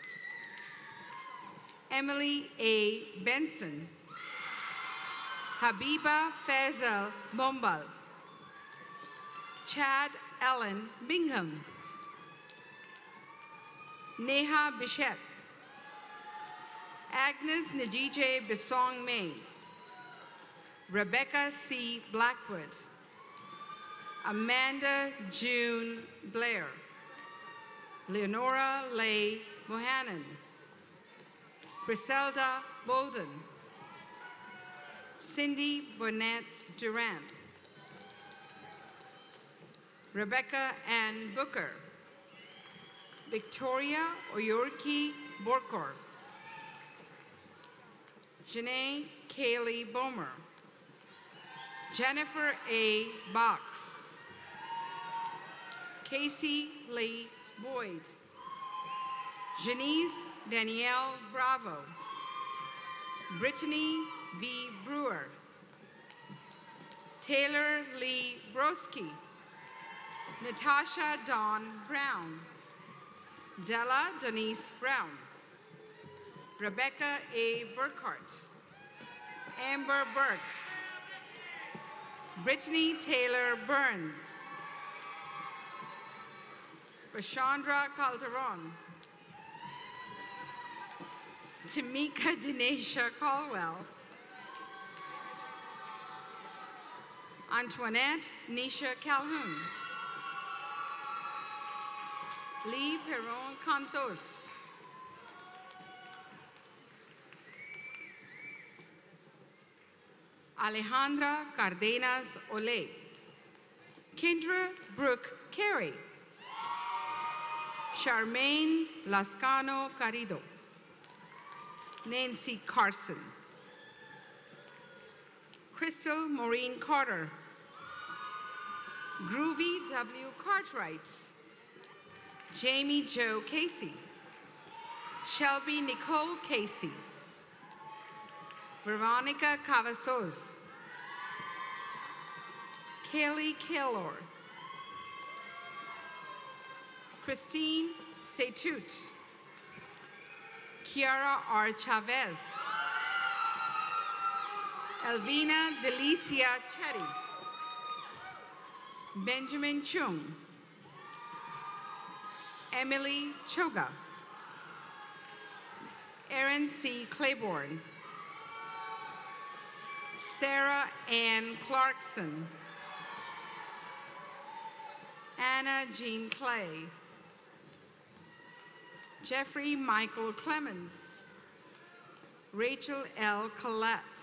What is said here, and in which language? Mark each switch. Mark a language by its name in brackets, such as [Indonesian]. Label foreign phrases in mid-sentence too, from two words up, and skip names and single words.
[English] Emily A. Benson. Habiba Faisal Bombal. Chad Ellen Bingham. Neha Bichette. Agnes Najije Bisong May. Rebecca C. Blackwood. Amanda June Blair. Leonora Leigh Mohanan. Griselda Bolden. Cindy Bonnet Durant. Rebecca Ann Booker. Victoria Oyorki Borkor. Janae Kaylee Bomer. Jennifer A. Box. Casey Lee Boyd. Janice Danielle Bravo. Brittany V. Brewer. Taylor Lee Broski. Natasha Dawn Brown. Della Denise Brown. Rebecca A. Burkhart. Amber Burks. Brittany Taylor Burns. Rashandra Calderon. Tamika Dinesha Caldwell. Antoinette Nisha Calhoun. Lee Perron Cantos. Alejandra Cardenas Ole. Kendra Brooke Carey. Charmaine Lascano Carrido. Nancy Carson. Crystal Maureen Carter. Groovy W. Cartwright. Jamie Jo Casey. Shelby Nicole Casey. Veronica Cavazos. Kaylee Kaylor. Christine Setut. Kiara R. Chavez. Elvina Delicia Chetty. Benjamin Chung. Emily Choga. Erin C. Claiborne. Sarah Ann Clarkson. Anna Jean Clay. Jeffrey Michael Clemens. Rachel L. Collette.